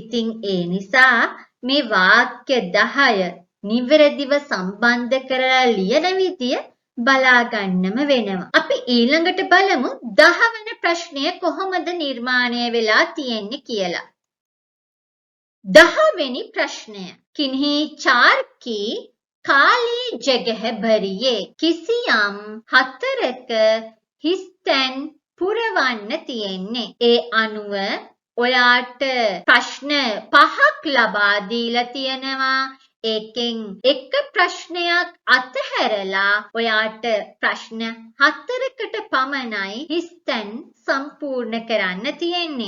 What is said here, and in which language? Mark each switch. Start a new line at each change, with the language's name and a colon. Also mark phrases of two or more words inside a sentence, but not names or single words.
Sinhala: ඉතින් ඒ නිසා මේ වාක්‍ය 10 නිවැරදිව සම්බන්ධ කරලා ලියන විදිය බලා ගන්නම වෙනවා. අපි ඊළඟට බලමු 10 වෙනි ප්‍රශ්නය කොහොමද නිර්මාණය වෙලා තියෙන්නේ කියලා. 10 වෙනි
Hindi: प्रश्न किन्हीं चार की काली जगह भरिए
Sinhala: किसियම් හතරක හිස්තැන් පුරවන්න තියෙන්නේ. ඒ අනුව ඔයාට ප්‍රශ්න 5ක් ලබා දීලා තියෙනවා. ඒකෙන් එක ප්‍රශ්නයක් අතහැරලා ඔයාට ප්‍රශ්න 4කට පමණයි හිස්තැන් සම්පූර්ණ කරන්න තියෙන්නේ.